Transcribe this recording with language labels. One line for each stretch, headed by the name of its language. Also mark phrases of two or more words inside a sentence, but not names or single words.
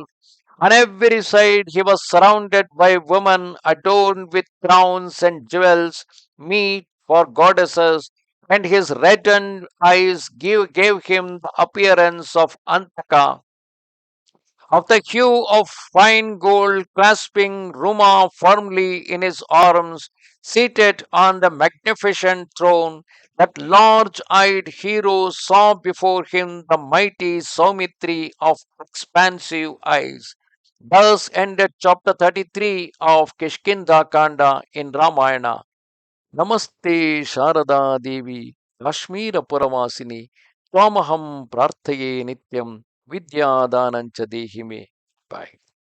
English: On every side he was surrounded by women adorned with crowns and jewels, meet for goddesses, and his reddened eyes gave him the appearance of Antaka, of the hue of fine gold, clasping Ruma firmly in his arms, seated on the magnificent throne. That large eyed hero saw before him the mighty Saumitri of expansive eyes. Thus ended chapter 33 of Kishkindha Kanda in Ramayana.
Sanskrit: ನಮಸ್ತೆ ಶಾರದಾ ದೇವಿ ಕಾಶ್ಮೀರ ಪುರವಾಸಿನಿ ತ್ವಾಮಹಂ ಪ್ರಾರ್ಥಯೇ ನಿತ್ಯಂ ವಿದ್ಯಾದಾನಂಚ ದೇಹಿ ಮೇ.
English: ಬಾಯ್.